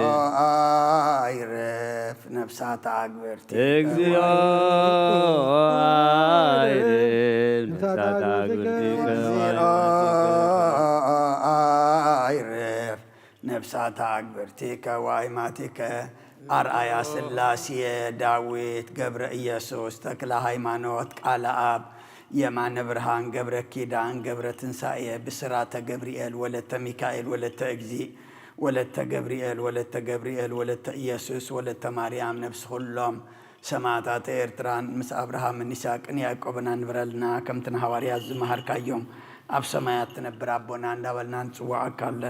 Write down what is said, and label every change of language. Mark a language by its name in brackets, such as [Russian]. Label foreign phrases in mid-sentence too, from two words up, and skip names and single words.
[Geez] አይረፍ ነፍሳት አግብርት እግዚኦ አይረፍ ነፍሳት አግብርት አይረፍ ነፍሳት አግብርቲከ ዋይማቲከ አርአያ ሥላሴ ዳዊት ገብረ ኢየሱስ ተክለ ሃይማኖት ቃለ አብ [Tigrinya] የማነ ብርሃን ገብረ ኪዳን ገብረ ትንሣኤ ብስራተ ገብርኤል ወለተ ሚካኤል ወለተ እግዚእ ወለተ ገብርኤል ወለተ ገብርኤል ወለተ ኢየሱስ ወለተ ማርያም ነፍስ ሁሎም ሰማዕታተ ኤርትራን ምስ አብርሃምን ይስሐቅን ያዕቆብን አንብረልና ከምትን ሐዋርያት ዝመሃርካዮም ኣብ ሰማያት ትነብር አቦና እንዳበልና ንጽዋዕካ ኣለና።